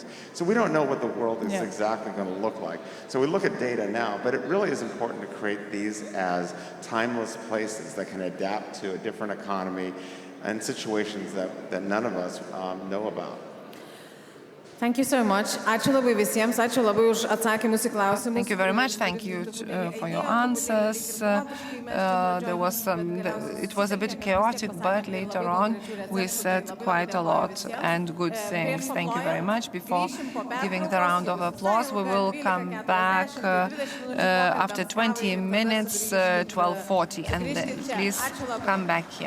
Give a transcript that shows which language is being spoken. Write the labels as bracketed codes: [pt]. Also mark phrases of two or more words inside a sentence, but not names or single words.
[en] So we don't know what the world is exactly going to look like. So we look at data now, but it really is important to create these as timeless places that can adapt to a different economy and situations that none of us know about. Thank you so much. [lt] Ačiū labai visiems, ačiū labai už atsakymus į klausimus. [en] Thank you very much. Thank you for your answers. It was a bit chaotic, but later on we said quite a lot and good things. Thank you very much. Before giving the round of applause, we will come back after 20 minutes, 12:40, and please come back here.